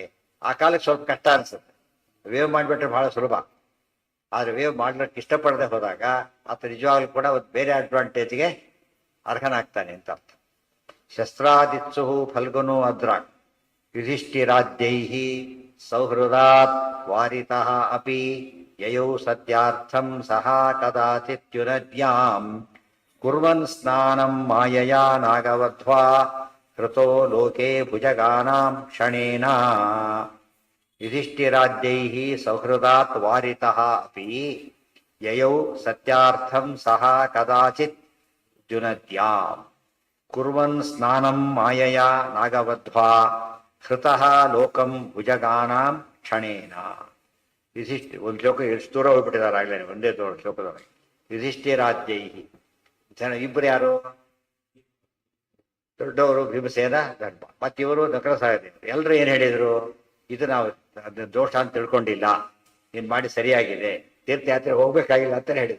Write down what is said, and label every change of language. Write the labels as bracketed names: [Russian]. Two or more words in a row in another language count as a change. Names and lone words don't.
[Kannada] ಆ ಕಾಲಕ್ಕೆ ಸ್ವಲ್ಪ ಕಷ್ಟ ಅನ್ಸುತ್ತೆ. ವೇವ್ ಮಾಡಿಬಿಟ್ರೆ ಬಹಳ ಸುಲಭ. ಆದ್ರೆ ವೇವ್ ಮಾಡ್ಲಿಕ್ಕೆ ಇಷ್ಟಪಡದೆ ಹೋದಾಗ ಆತ ನಿಜವಾಗ್ಲೂ ಕೂಡ ಒಂದು ಬೇರೆ ಅಡ್ವಾಂಟೇಜ್ಗೆ ಅರ್ಹನಾಗ್ತಾನೆ ಅಂತ ಅರ್ಥ. [Sanskrit] ಶಸ್ತ್ರಾದಿತ್ಸು ಫಲ್ಗುನು ಅದ್ರಾಗ್ ಯುಧಿಷ್ಠಿರಾದ್ಯೈಹಿ ಸೌಹೃದಾತ್ ವಾರಿತಃ ಅಪಿ ಯಯೌ ಸತ್ಯಾರ್ಥಂ ಸಹ ಕದಾಚಿತ್ಯುನದ್ಯಾಂ ಕುರ್ವನ್ ಸ್ನಾನಂ ಮಾಯಯಾ ನಾಗವಧ್ವಾ ಕೃತೋ ಲೋಕೆ ಭುಜಗಾನಾಂ ಕ್ಷಣೇನ. ಯುಧಿಷ್ಠಿರಾದ್ಯೈಹಿ ಸೌಹೃದಾತ್ ವಾರಿತಃ ಅಪಿ ಯಯೌ ಸತ್ಯಾರ್ಥಂ ಸಹ ಕದಾಚಿತ್ ದ್ಯುನದ್ಯಾಂ ಕುರ್ವನ್ ಸ್ನಾನಂ ಮಾಯಯಾ ನಾಗವಧ್ವಾ ಕೃತಃ ಲೋಕಂ ಭುಜಗಾನಾಂ ಕ್ಷಣೇನ. [Kannada] ಒಂದು ಶ್ಲೋಕ ಎಷ್ಟು ದೂರ ಹೋಗ್ಬಿಟ್ಟಿದ್ದಾರೆ ಆಗ್ಲೇ, ಒಂದೇ ಶ್ಲೋಕದೊಳಗೆ. ಯುಧಿಷ್ಠಿರಾದ್ಯೈಹಿ ಜನ ಇಬ್ಬರು ಯಾರು, ದೊಡ್ಡವರು ಭೀಮಸೇನ, ಧರ್ಮ, ಮತ್ತಿವರು ನಕಲ ಸಹದೇವರು. ಎಲ್ಲರೂ ಏನ್ ಹೇಳಿದ್ರು, ಇದು ನಾವು ದೋಷ ಅಂತ ತಿಳ್ಕೊಂಡಿಲ್ಲ, ನೀನ್ ಮಾಡಿ ಸರಿಯಾಗಿದೆ, ತೀರ್ಥಯಾತ್ರೆ ಹೋಗ್ಬೇಕಾಗಿಲ್ಲ ಅಂತ ಹೇಳಿದ್ರು.